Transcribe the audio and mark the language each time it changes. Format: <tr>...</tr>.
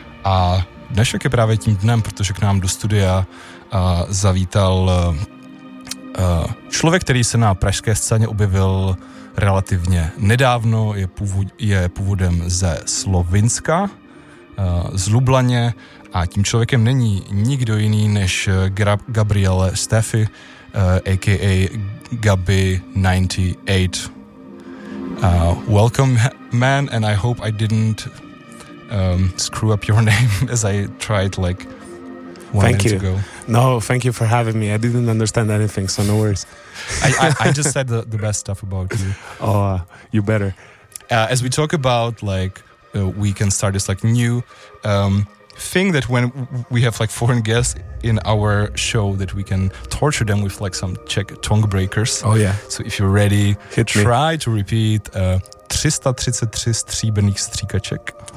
<cs>A dnešek je právě tím dnem, protože k nám do studia zavítal člověk, který se na pražské scéně objevil relativně nedávno, je původem ze Slovinska, z Lublaně, a tím člověkem není nikdo jiný než Gabriele Steffi, a.k.a. Gabi 98.</cs> <en>Welcome, man, and I hope I didn't screw up your name as I tried, like, thank you. No, thank you for having me. I didn't understand anything, so no worries. I just said the best stuff about you. Oh, you better. As we talk about, like, we can start this, like, new thing that when we have, like, foreign guests in our show, that we can torture them with, like, some Czech tongue breakers. Oh, yeah. So if you're ready, hit me. Try to repeat 333</en> <cs>stříbrných stříkaček.</cs>